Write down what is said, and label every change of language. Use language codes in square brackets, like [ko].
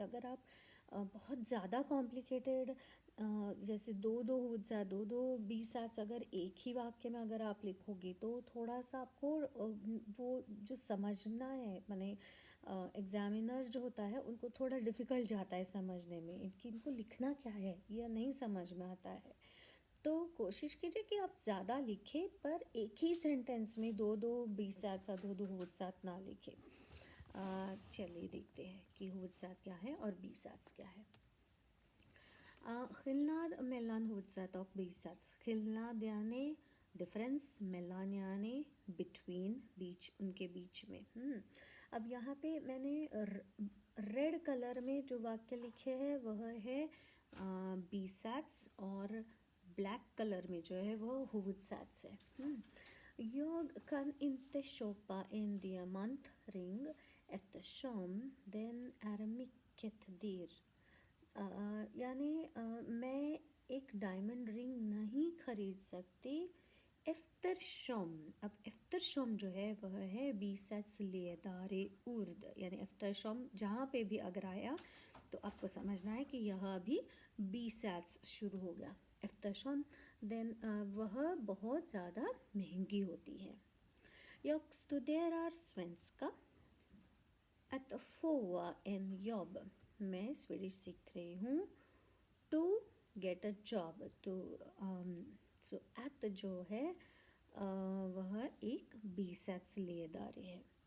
[hi] अगर आप बहुत ज़्यादा कॉम्प्लिकेटेड जैसे दो दो बी सैट्स अगर एक ही वाक्य में अगर आप लिखोगे तो थोड़ा सा आपको वो जो समझना है, माने एग्ज़ामिनर जो होता है उनको थोड़ा डिफ़िकल्ट जाता है समझने में इनको लिखना क्या है यह नहीं समझ में आता है। तो कोशिश कीजिए कि आप ज़्यादा लिखें पर एक ही सेंटेंस में दो दो बी सैट्स दो दो हुवुद सैट ना लिखें। चलिए देखते हैं कि हुवुद सैट क्या है और बी सैट्स क्या है। [sv] Skillnad mellan huvudsätt och bisats. [hi] Skillnad यानी डिफरेंस, मेलान यानी बिटवीन, बीच, उनके बीच में। अब यहाँ पे मैंने रेड कलर में जो वाक्य लिखे हैं वह है बीसैट्स और ब्लैक कलर में जो है वह हुवुदsätts है। [sv] Jag kan inte köpa en diamantring eftersom den är mycket dyr. [hi] यानी मैं एक डायमंड रिंग नहीं खरीद सकती। एफ्तरशम, अब एफ्तरशम जो है वह है बीसैट्स लेदारे उर्द, यानी एफ्तरशम जहाँ पे भी अगर आया तो आपको समझना है कि यह भी बीसैट्स शुरू हो गया एफ्तरशम, देन वह बहुत ज़्यादा महंगी होती है। [sv] Jag studerar svenska att få en jobb, [hi] मैं स्वीडिश सीख रही हूँ। To get a job, to so eight जो है वह एक बीसैट्स लेदारे है।